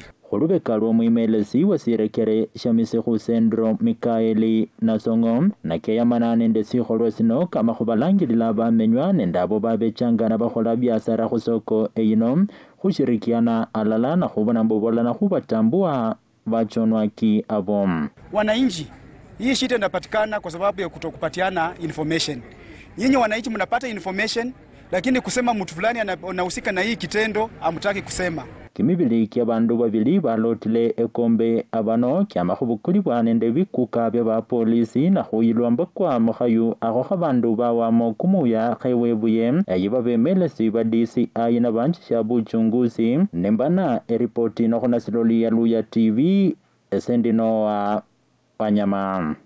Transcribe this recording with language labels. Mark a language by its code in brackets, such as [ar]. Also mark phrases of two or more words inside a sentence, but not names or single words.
[luy] Khulubeka lw'omwimelesi wasirekere Shamisikhu Sendro Mikaeli Nasongo nakeyamana nende sikholwa sino kamakhubalangilila bamenywa nende abo babechangana bakhola biasara khusoko eyino khushirikiana alala na khubona mbobola na khubatambua bachonwaki abo. [sw] Wananchi, hii shida inapatikana kwa sababu ya kutokupatiana information. Nyinyi wananchi mnapata information, lakini kusema mtu fulani anahusika na hii kitendo hamtaki kusema. [luy] Kimibili kya bandu babili balotile ekombe abano kyamakhubukulibwa nende bikuka bya ba polisi na khuyilwa mbakwa mukhayu akho khabandu bawamo kumuya khewebuye eyiba bemelesi ba DCI na banchisha buchunguzi nembana eripoti no khona siloli ya Luya TV esendino wa Wanyama.